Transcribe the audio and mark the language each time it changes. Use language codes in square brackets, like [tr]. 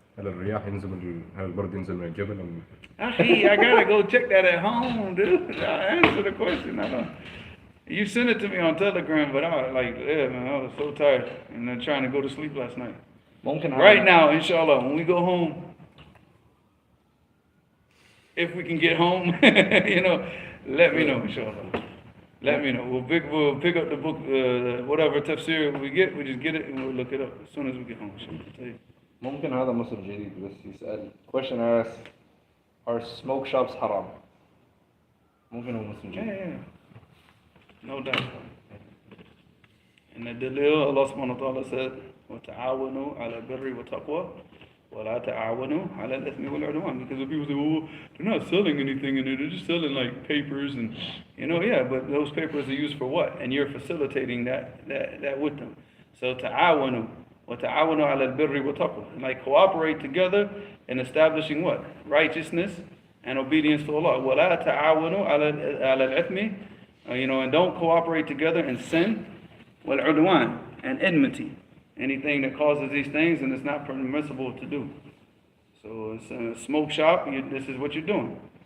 [ar] هل الرياح هل البرد ينزل من الجبل [en] I gotta go check that at home, dude. I'll answer the question. I don't. You sent it to me on Telegram, but I man, I was so tired and then trying to go to sleep last night. [ar] ممكن [en] Right now, inshallah, when we go home, if we can get home, let me know, inshallah. Let me know. We'll pick up the book, whatever tafsir we get, we just get it and we'll look it up as soon as we get home, inshallah. [ar] ممكن هذا مصر جديد بس يسأل [en] question asks are smoke shops haram [ar] ممكن هو مسلم جديد [en] Yeah. No doubt. And the dalil, Allah subhanahu wa ta'ala said, [ar] وَتَعَاوَنُوا عَلَى الْبِرِّ وَالتَّقْوَى وَلَا تَعَاوَنُوا عَلَى الْإِثْمِ وَالْعُدْوَانِ. [en] Because the people say, well, they're not selling anything in it, they're just selling like papers and, but those papers are used for what? And you're facilitating that with them. [ar] So ta'awanu, وَتَعَاوَنُوا عَلَى الْبِرِّ وَالتَّقْوَى. [en] Like cooperate together in establishing what? Righteousness and obedience to Allah. [ar] وَلَا تَعَاوَنُوا عَلَى الْإِثْمِ. [en] And don't cooperate together in sin, [ar] wal-udwan, [en] and enmity. Anything that causes these things, and it's not permissible to do. So it's a smoke shop, this is what you're doing.